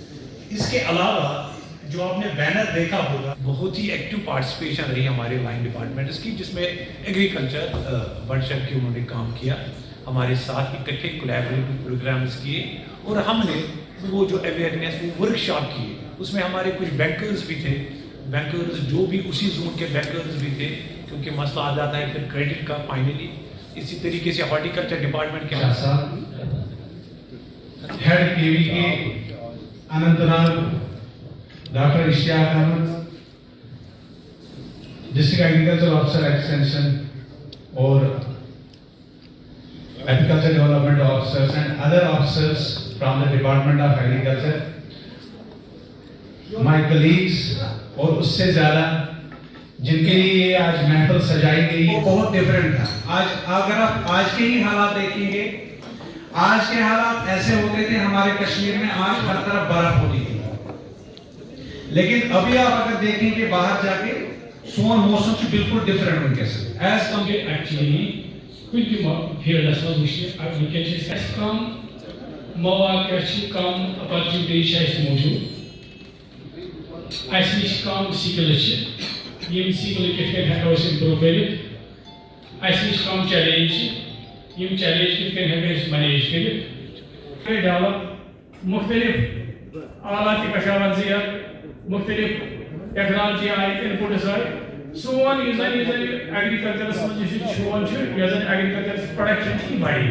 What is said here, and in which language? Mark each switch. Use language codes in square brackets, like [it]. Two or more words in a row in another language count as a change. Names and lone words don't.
[ur] اس کے علاوہ جو آپ نے بینر دیکھا ہوگا، بہت ہی [en] active participation [ur] رہی ہمارے [en] line departments [ur] کی، جس میں ایگریکلچر بڑھ چڑھ کے انہوں نے کام کیا، ہمارے ساتھ اکٹھے [en] collaborative programs [ur] کیے، اور ہم نے وہ جو اویئرنیس وہ ورکشاپ کیے، اس میں ہمارے کچھ بینکرز بھی تھے، بینکرز جو بھی اسی زون کے بینکرز بھی تھے، کیونکہ مسئلہ آ جاتا ہے پھر کریڈٹ کا فائنلی۔ اسی طریقے سے [en] horticulture department [ur] کے ہیڈ کے وی کے اننت ناگ ڈاکٹر اشتیاق احمد، [en] District Agriculture Officer Extension [ur] اور [en] Agriculture Development Officers and other officers from the Department of Agriculture, my colleagues, [ur] اور اس سے زیادہ جن کے لیے آج محفل سجائی گئی ہے، بہت ڈیفرنٹ تھا۔ آج اگر آپ آج کے ہی حالات دیکھیں گے، آج کے حالات ایسے ہوتے تھے، ہمارے کشمیر میں آج ہر طرف برف ہوتی تھی، لیکن ابھی آپ اگر دیکھیں گے باہر جا کے سون موسم سے بالکل ڈیفرنٹ ونکیس [en] as compare [ks] ایکچولی کچھ فیلڈس منٛز وٕچھنہِ ونکیٚن چھِ اَسہِ کم مواقع چھِ کم اپرچونٹی چھِ اَسہِ موٗجوٗد، اَسہِ نِش کم سِکلٕز چھِ، یِم سِکلہٕ کِتھ کٔنۍ ہٮ۪کو أسۍ اِمپرٛوٗ کٔرِتھ، اَسہِ نِش کم چیلینج چھِ، یِم چیلینج کِتھ کٔنۍ ہٮ۪کو أسۍ مینیج کٔرِتھ، ڈیولپ مختلف آلات کشاورزیت، مختلف ٹیکنالوجی آیہِ، اِنپُٹٕس آیہِ، سون یُس زن ایگریکلچرس منٛز یُس یہِ شون چھُ، یۄس زن ایگریکلچرس پروڈکشن چھِ یہِ بڑِ۔